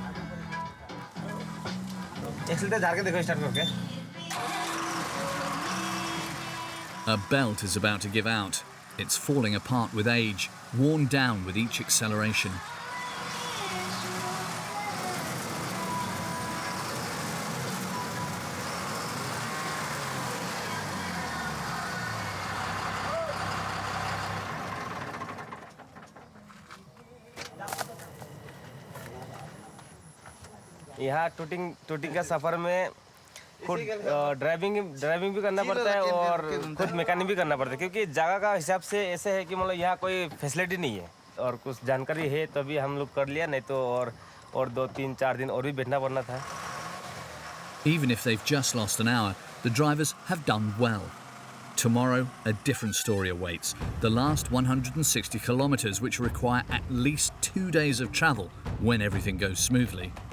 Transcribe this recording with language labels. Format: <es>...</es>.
<hi>Accelerator झाड़ के देखो स्टार्ट करके</hi> <en>A belt is about to give out. It's falling apart with age, worn down with each acceleration.</en> <hi>यहाँ tooting का सफ़र में खुद ड्राइविंग भी करना पड़ता है और खुद मैकेनिक भी करना पड़ता है, क्योंकि जगह का हिसाब से ऐसे है कि मतलब यहाँ कोई फैसिलिटी नहीं है और कुछ जानकारी है तभी हम लोग कर लिया, नहीं तो और 2-3-4 दिन और भी बैठना पड़ना था।</hi> <en>Even if they've just lost an hour, the drivers have done well. Tomorrow, a different story awaits. The last 160 kilometers, which require at least 2 days of travel when everything goes smoothly.</en>